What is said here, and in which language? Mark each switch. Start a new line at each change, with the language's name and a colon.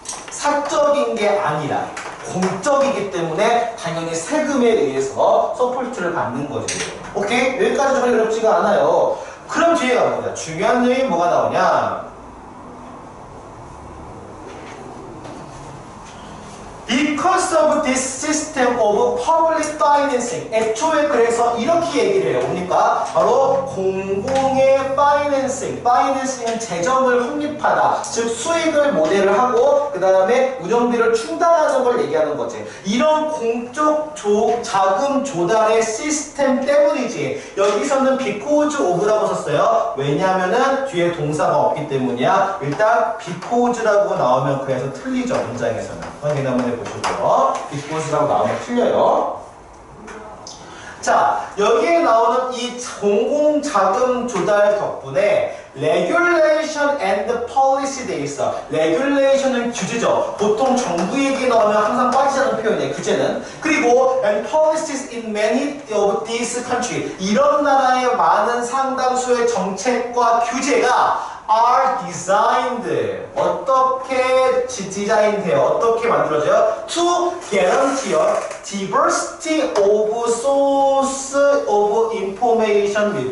Korean: 사적인 게 아니라 공적이기 때문에 당연히 세금에 의해서 서포트를 받는 거지. 오케이? 여기까지 전혀 어렵지가 않아요. 그럼 뒤에 가보자. 중요한 내용이 뭐가 나오냐? 이
English: Because of this system of public financing.
Korean: 애초에 그래서 이렇게 얘기를 해요. 뭡니까? 바로 공공의 financing. financing은 재정을 확립하다. 즉 수익을 모델을 하고 그 다음에 운영비를 충당하는 걸 얘기하는 거지. 이런 공적 자금 조달의 시스템 때문이지. 여기서는 because of라고 썼어요. 왜냐하면은 뒤에 동사가 없기 때문이야. 일단 because라고 나오면 그래서 틀리죠. 문장에서는. 확인 한번 해보시고요. because라고 나오면 틀려요. 자, 여기에 나오는 이 공공자금 조달 덕분에
English: regulation and policy
Korean: 돼 있어. regulation은 규제죠. 보통 정부 얘기 나오면 항상 빠지자는 표현이에요. 규제는. 그리고
English: and policies in many of these countries.
Korean: 이런 나라의 많은 상당수의 정책과 규제가
English: are designed.
Korean: 어떻게 디자인돼요? 어떻게 만들어져요?
English: To guarantee diversity of source of information.